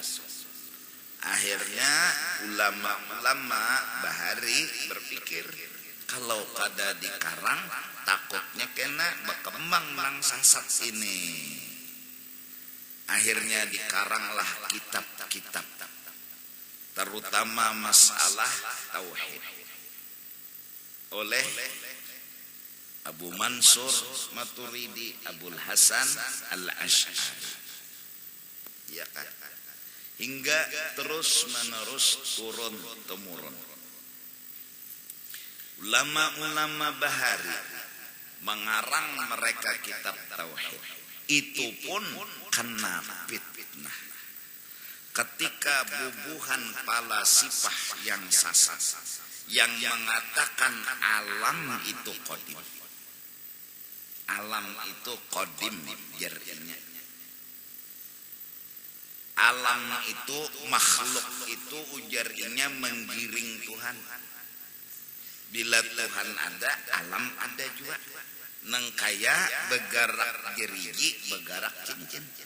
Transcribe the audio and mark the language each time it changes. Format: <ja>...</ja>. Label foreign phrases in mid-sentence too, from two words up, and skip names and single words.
<bjn>Akhirnya ulama-ulama bahari berpikir kalau kada dikarang takutnya kena berkembang nang sasat ini.</bjn> <id>Akhirnya dikaranglah kitab-kitab, terutama masalah tauhid oleh Abu Mansur Maturidi Abul Hasan Al-Asy'ari, ya kan? Hingga terus menerus turun temurun. Ulama-ulama bahari mengarang mereka kitab tauhid. Itu pun kena fitnah.</id> <bjn>Ketika bubuhan pala sifah yang sasat, yang mengatakan alam itu qadim. Alam itu qadim jarnya. Alam itu makhluk itu ujarnya menggiring Tuhan.</bjn> <id>Bila Tuhan ada, alam ada juga.</id> <bjn>Nang kaya begarak gerigi, begarak cincin.</bjn>